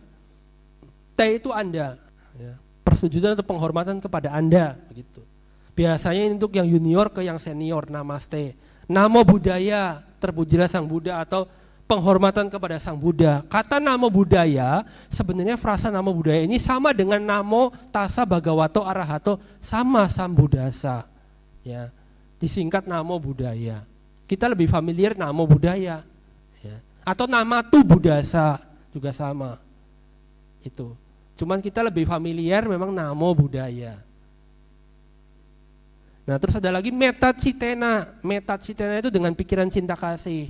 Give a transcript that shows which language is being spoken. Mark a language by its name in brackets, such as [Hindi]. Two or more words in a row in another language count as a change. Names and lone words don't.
[Indonesian] Te itu Anda, ya. Persujudan atau penghormatan kepada Anda, begitu. Biasanya untuk yang junior ke yang senior, namaste. [Pali] Namo Buddhaya, [Indonesian] terpujilah Sang Buddha, atau penghormatan kepada Sang Buddha. Kata [Pali] Namo Buddhaya, [Indonesian] sebenarnya frasa [Pali] Namo Buddhaya [Indonesian] ini sama dengan [Pali] Namo Tassa Bhagavato Arahato sama Sambuddhasa. [Indonesian] Ya, disingkat [Pali] Namo Buddhaya. [Indonesian] Kita lebih familiar [Pali] Namo Buddhaya. [Indonesian] Ya. Atau [Pali] Namatu Buddhasa [Indonesian] juga sama. Itu. Cuman kita lebih familiar memang [Pali] Namo Buddhaya. [Indonesian] Nah, terus ada lagi Metacitena. Metacitena itu dengan pikiran cinta kasih.